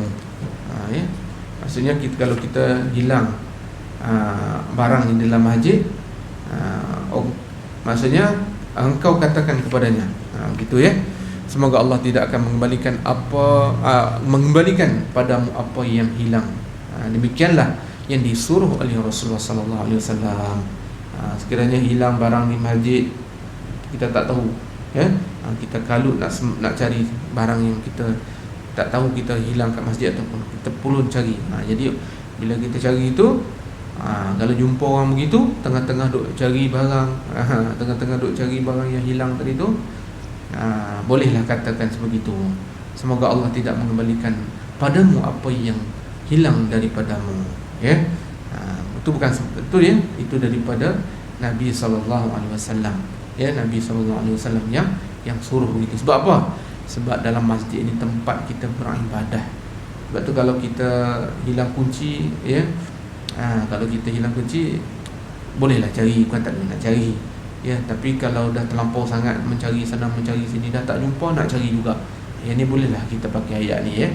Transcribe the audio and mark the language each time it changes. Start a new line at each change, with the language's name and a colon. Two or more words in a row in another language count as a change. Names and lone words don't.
Malay: Maksudnya kalau kita hilang barang di dalam masjid, Maksudnya engkau katakan kepadanya, gitu ya. Semoga Allah tidak akan mengembalikan padamu apa yang hilang. Demikianlah yang disuruh oleh Rasulullah
Arabic: صلى الله عليه وسلم.
Malay: Sekiranya hilang barang di masjid, kita tak tahu, ya. Kita kalut nak cari barang yang kita tak tahu kita hilang kat masjid ataupun kita pulun cari. Jadi bila kita cari itu, kalau jumpa orang begitu, tengah-tengah duk cari barang, tengah-tengah duk cari barang yang hilang tadi tu, bolehlah katakan sebegitu. Semoga Allah tidak mengembalikan padamu apa yang hilang daripadamu, ya. Itu bukan itu, ya, itu daripada Nabi
Arabic: صلى الله عليه وسلم,
Malay: ya. Nabi
Arabic: صلى الله عليه وسلم
Malay: yang suruh begitu. Sebab apa? Sebab dalam masjid ini tempat kita beribadah. Sebab tu kalau kita hilang kunci, ya, kalau kita hilang kunci, bolehlah cari, bukan tak boleh nak cari, ya. Tapi kalau dah terlampau sangat mencari sana mencari sini, dah tak jumpa, nak cari juga, yang ni bolehlah kita pakai ayat ni, ya.